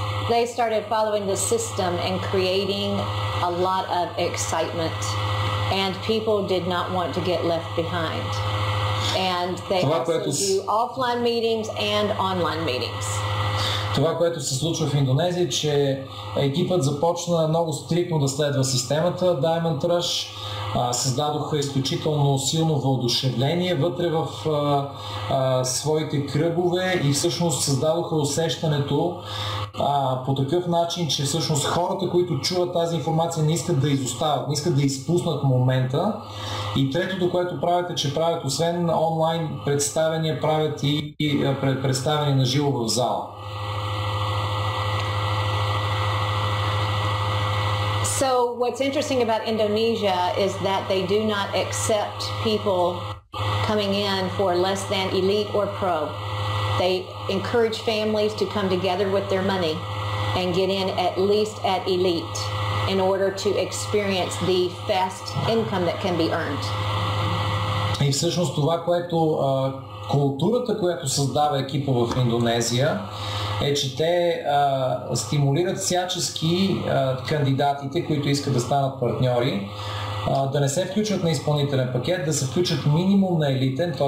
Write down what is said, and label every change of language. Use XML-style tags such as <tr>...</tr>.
<en>They started following the system and creating a lot of excitement, and people did not want to get left behind. And they also do offline meetings and online meetings.</en> <bg>Това, което се случва в Индонезия, че екипът започна много стриктно да следва системата Diamond Rush, създадоха изключително силно въодушевление вътре в своите кръгове и всъщност създадоха усещането по такъв начин, че всъщност хората, които чуват тази информация, не искат да изостават, не искат да изпуснат момента. И третото, което правят е, че правят освен онлайн представяния, правят и представяния на живо в зала.</bg> <en>So what's interesting about Indonesia is that they do not accept people coming in for less than elite or pro. They encourage families to come together with their money and get in at least at elite in order to experience the fast income that can be earned.</en> <bg>И всъщност това, което културата, която създава екипа в Индонезия, е, че те стимулират всячески кандидатите, които искат да станат партньори, да не се включват на изпълнителен пакет, да се включат минимум на елитен, т.е.</bg>